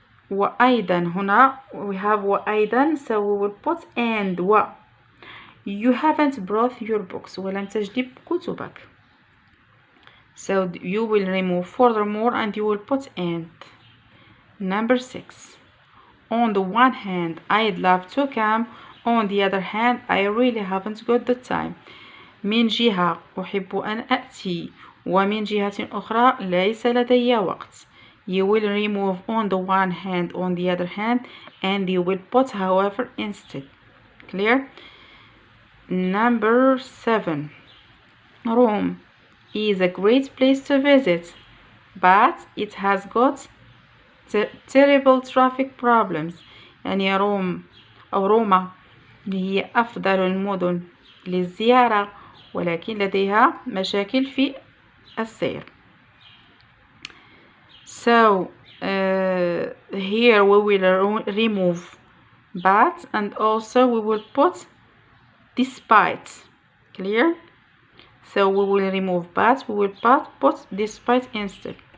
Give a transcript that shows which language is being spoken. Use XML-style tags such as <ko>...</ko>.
<ar>وأيضا هنا</ar> <en>we have وأيضا, so we will put and you haven't brought your books.</en> <ar>ولم تجلب كتبك.</ar> <en>So you will remove furthermore and you will put and. Number 6. On the one hand, I'd love to come. On the other hand, I really haven't got the time.</en> <ar>من جهة أحب أن أأتي ومن جهة أخرى ليس لدي وقت.</ar> <en>You will remove on the one hand, on the other hand, and you will put however instead. Clear? Number 7. Rome is a great place to visit, but it has got terrible traffic problems.</en> <ar>يعني روما هي أفضل المدن للزيارة ولكن لديها مشاكل في السير.</ar> <en>So here we will remove but and also we will put despite. Clear? So we will remove but, we will put despite instead.</en>